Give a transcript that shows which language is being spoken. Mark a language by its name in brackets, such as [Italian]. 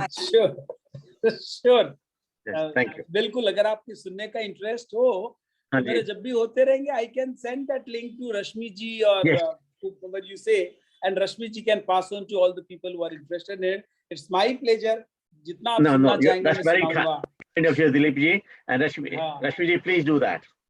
[English] Sure, sure. Yes, thank you. [Hindi] बिल्कुल, अगर आपकी सुनने का इंटरेस्ट हो तो मेरे जब भी होते रहेंगे, [English] I can send that link to Rashmi ji or whoever you say, and Rashmi ji can pass on to all the people who are interested in it. It's my pleasure. [Hindi] जितना आप सुनना चाहेंगे मैं सुनाऊंगा. [English] Kind of Dilip ji and Rashmi ji, please do that.